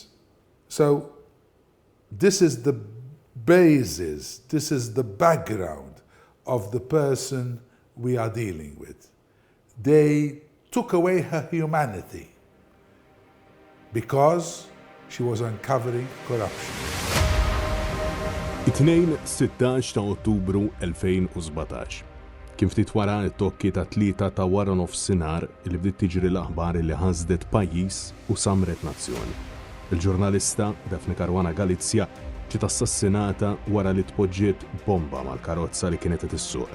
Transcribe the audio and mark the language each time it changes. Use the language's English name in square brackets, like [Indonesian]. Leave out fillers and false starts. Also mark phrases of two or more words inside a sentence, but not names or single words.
[English] So this is the basis, this is the background of the person we are dealing with. They took away her humanity because she was uncovering corruption. [Maltese] It-2-16 ta' Ottubru 2017. Kien ftit wara t-tokki ta' 3 ta' wara nofsinhar li bdiet tiġri l-aħbar li ħażdet pajjiż u samret nazzjoni. Il-ġurnalista Daphne Caruana Galizia ġiet assassinata wara li tpoġġiet bomba mal-karozza li kienet qed issuq.